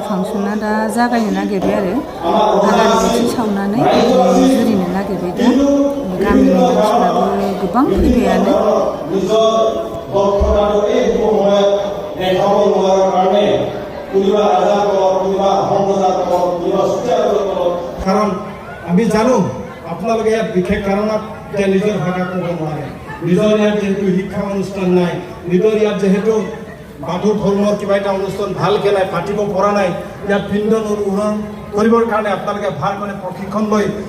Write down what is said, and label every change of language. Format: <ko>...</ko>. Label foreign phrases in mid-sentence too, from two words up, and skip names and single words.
<brx>फांसना दा जागायनो नागिरबाय आरो आलारि बाथि सावनानै जुरिनो नागिरबाय दा गामिनि मानसिफ्राबो गोबां फैबायानो</brx> <as>কাৰণ আমি জানো আপোনালোকে ইয়াত বিশেষ কাৰণত এতিয়া নিজৰ ভাষা ক'ব নোৱাৰে নিজৰ ইয়াত যেহেতু শিক্ষা অনুষ্ঠান নাই নিজৰ ইয়াত যেহেতু বাথৌ ধৰ্মৰ কিবা এটা অনুষ্ঠান ভালকৈ নাই পাতিব পৰা নাই ইয়াত পিণ্ডন উৰণ কৰিবৰ কাৰণে আপোনালোকে ভাল মানে প্ৰশিক্ষণ লৈ</as>